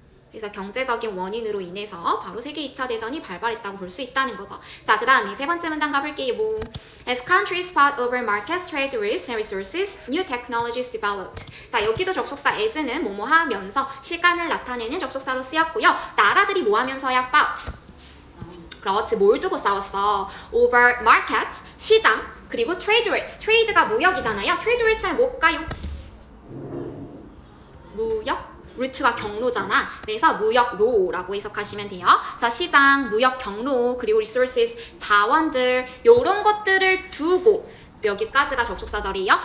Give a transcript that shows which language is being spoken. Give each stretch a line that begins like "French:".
Korean: 그래서 경제적인 원인으로 인해서 바로 세계 2차 대전이 발발했다고 볼 수 있다는 거죠. 자, 그 다음에 세 번째 문단 가볼게요.
English: As countries fought over markets, trade routes, and resources, new technologies developed.
Korean: 자, 여기도 접속사 as는 뭐뭐 하면서 시간을 나타내는 접속사로 쓰였고요. 나라들이 뭐 하면서야 fought. 그렇지, 뭘 두고 싸웠어?
English: over markets,
Korean: 시장, 그리고
English: trade routes.
Korean: trade가 무역이잖아요. trade routes는 뭘까요? 무역? 루트가 경로잖아. 그래서 무역로라고 해석하시면 돼요. 그래서 시장, 무역 경로, 그리고 resources, 자원들, 요런 것들을 두고, 여기까지가 접속사절이에요.